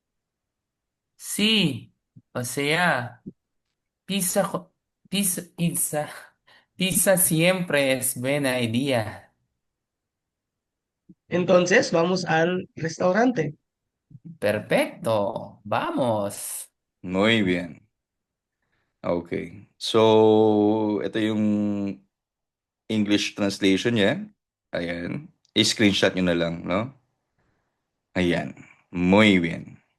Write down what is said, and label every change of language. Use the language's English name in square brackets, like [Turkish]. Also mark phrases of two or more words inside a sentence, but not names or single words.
[Spanish] Sí, o sea, pizza, pizza, pizza siempre es buena idea. Entonces vamos al restaurante. Perfecto, vamos. Muy bien. Okay. [Filipino] So, ito yung [English] English translation [Filipino] niya. Ayan. I-screenshot nyo na lang, no? Ayan. [Spanish] Muy bien.